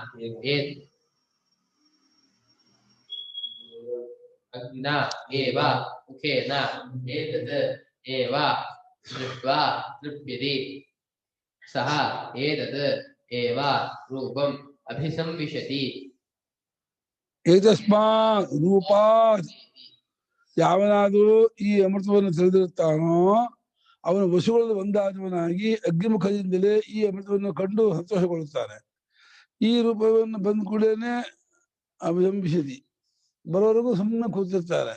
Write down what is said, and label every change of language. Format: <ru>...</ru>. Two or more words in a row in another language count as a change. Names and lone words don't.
<sa>अग्निना एव मुखेन एतत् एव दृष्ट्वा तृप्यति सः एतत् एव रूपम् अभिसंविशति ಏತಸ್ಮಾತ್ ರೂಪಾತ್</sa> <kn>ಯಾವನಾದರೂ ಈ ಅಮೃತವನ್ನು ತಿಳಿದಿರುತ್ತಾನೋ ಅವನು ವಸುಗಳಲ್ಲಿ ಒಂದಾದವನಾಗಿ ಅಗ್ನಿಮುಖದಿಂದಲೇ ಈ ಅಮೃತವನ್ನು ಕಂಡು ಸಂತೋಷಗೊಳ್ಳುತ್ತಾನೆ. ಈ ರೂಪವನ್ನು ಬಂದ ಕೂಡಲೇ ಅಭಿಸಂಬಿಸತಿ ಬರೋವರೆಗೂ ಸುಮ್ಮನೆ ಕೂತಿರ್ತಾರೆ.</kn>